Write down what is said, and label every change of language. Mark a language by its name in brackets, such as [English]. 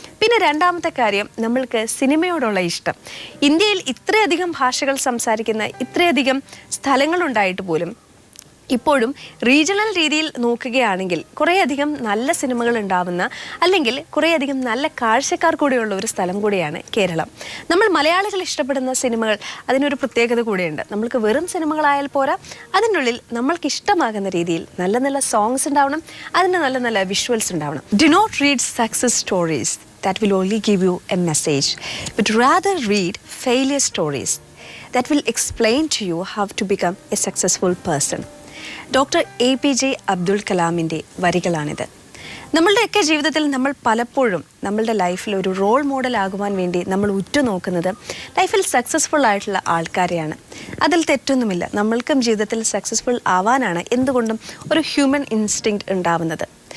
[Malayalam] പിന്നെ രണ്ടാമത്തെ കാര്യം, നമ്മൾക്ക് സിനിമയോടുള്ള ഇഷ്ടം. ഇന്ത്യയിൽ ഇത്രയധികം ഭാഷകൾ സംസാരിക്കുന്ന ഇത്രയധികം സ്ഥലങ്ങളുണ്ടായിട്ട് പോലും ഇപ്പോഴും റീജിയണൽ രീതിയിൽ നോക്കുകയാണെങ്കിൽ കുറേയധികം നല്ല സിനിമകൾ ഉണ്ടാവുന്ന, അല്ലെങ്കിൽ കുറേയധികം നല്ല കാഴ്ചക്കാർ കൂടെയുള്ള ഒരു സ്ഥലം കൂടിയാണ് കേരളം. നമ്മൾ മലയാളികൾ ഇഷ്ടപ്പെടുന്ന സിനിമകൾ അതിനൊരു പ്രത്യേകത കൂടെയുണ്ട്. നമ്മൾക്ക് വെറും സിനിമകളായാൽ പോരാ, അതിനുള്ളിൽ നമ്മൾക്ക് ഇഷ്ടമാകുന്ന രീതിയിൽ നല്ല നല്ല സോങ്സ് ഉണ്ടാവണം, അതിന് നല്ല നല്ല വിഷ്വൽസ് ഉണ്ടാവണം. [English] Do not read success stories that will only give you a message, but rather read failure stories that will explain to you how to become a successful person. [Malayalam] Doctor APJ Abdul കലാമിൻ്റെ വരികളാണിത്. നമ്മളുടെയൊക്കെ ജീവിതത്തിൽ നമ്മൾ പലപ്പോഴും നമ്മളുടെ ലൈഫിൽ ഒരു role model ആകുവാൻ വേണ്ടി നമ്മൾ ഉറ്റുനോക്കുന്നത് ലൈഫിൽ സക്സസ്ഫുൾ ആയിട്ടുള്ള ആൾക്കാരെയാണ്. അതിൽ തെറ്റൊന്നുമില്ല. നമ്മൾക്കും ജീവിതത്തിൽ സക്സസ്ഫുൾ ആവാനാണ് എന്തുകൊണ്ടും ഒരു ഹ്യൂമൻ ഇൻസ്റ്റിങ്ക്റ്റ് ഉണ്ടാവുന്നത്.